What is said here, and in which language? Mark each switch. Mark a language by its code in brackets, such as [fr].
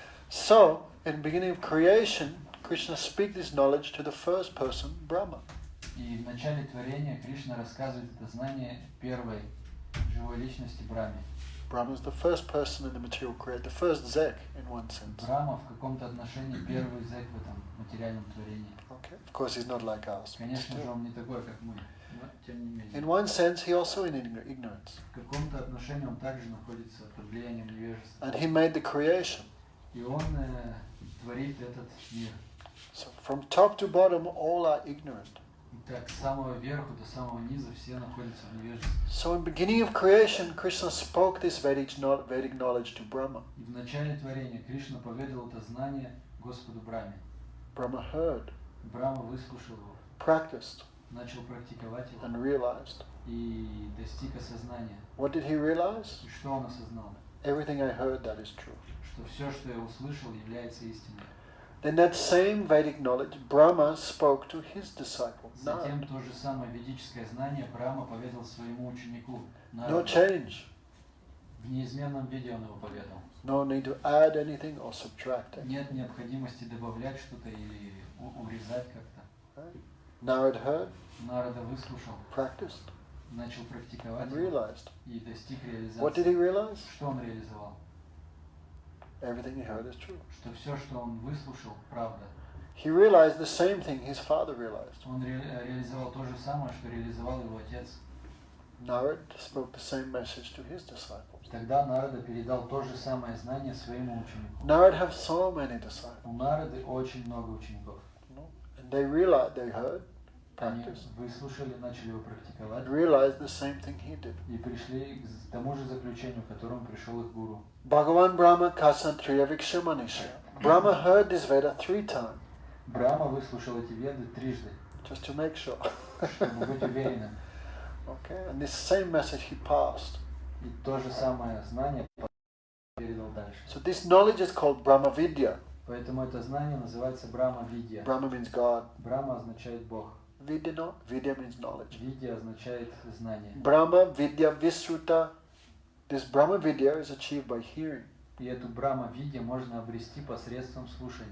[en] So, in the beginning of creation, Krishna speaks this knowledge to the first person, Brahma. [ru] И в начале творения Кришна рассказывает это знание первой живой личности Брахме. [en] Brahma is the first person in the material creation, the first Zek in one sense. [ru] Брахма в каком-то отношении первый зэк в этом материальном творении. [en] Okay. Of course, he's not like us. but [ru] Конечно же, [en] still. [ru] он не такой, как мы, но тем не менее. [en] In one sense, he also in ignorance. [ru] В каком-то отношении он также находится под влиянием невежества. [en] And he made the creation. [ru] И он творит этот мир. [en] So from top to bottom, all are ignorant. [ru] И так, с самого верху до самого низа все находятся в невежестве. [en] So in the beginning of creation, Krishna spoke this Vedic knowledge to Brahma. [ru] И в начале творения Кришна поведал это знание Господу Брахме. [en] Brahma heard, [ru] Брахма выслушал его, [en] practiced, [ru] начал практиковать его [en] and realized. [ru] и достиг осознания. [en] What did he realize? [ru] И что он осознал? [en] Everything I heard, that is true. [ru] Что все, что я услышал, является истиной. [en] Then that same Vedic knowledge, Brahma spoke to his disciple. [ru] Затем то же самое ведическое знание Брахма поведал своему ученику. [en] No change. [ru] В неизменном виде он его поведал. [en] No need to add anything or subtract it. [ru] Нет необходимости добавлять что-то или урезать как-то. [en] Narad heard, [ru] Нарада выслушал, [en] practiced, [ru] начал практиковать [en] and realized. [ru] и достиг [en] What did he realize? [ru] Что он реализовал? [en] Everything he heard is true. [ru] Что все, что он выслушал, правда. [en] He realized the same thing his father realized. [ru] Он реализовал то же самое, что реализовал его отец. [en] Narad spoke the same message to his disciples. [ru] Тогда Нарада передал то же самое знание своему ученику. [en] Narad have so many disciples. [ru] У Нарады очень много учеников. [en] And they realized, they heard, [ru] Они [en] practiced, [ru] выслушали, начали его практиковать [en] and realized the same thing he did. [ru] и пришли к тому же заключению, к которому пришел их гуру. [sa] Bhagavan Brahma Kasantriya Vikshamanisha. [en] Brahma heard this Veda 3 times, [ru] Брахма выслушал эти веды трижды, [en] just to make sure. [ru] чтобы быть уверенным. [en] Okay, and this same message he passed. [ru] И то же самое знание передал дальше. [en] So this knowledge is called Brahma Vidya. [ru] Поэтому это знание называется Брахма Видья. [en] Brahma means God. [ru] Брахма означает Бог. [en] Vidya, no? Vidya means knowledge. [ru] Видья означает знание. [sa] Brahma Vidya Visruta. [en] This Brahma Vidya is achieved by hearing. [ru] И эту Брахма Видья можно обрести посредством слушания.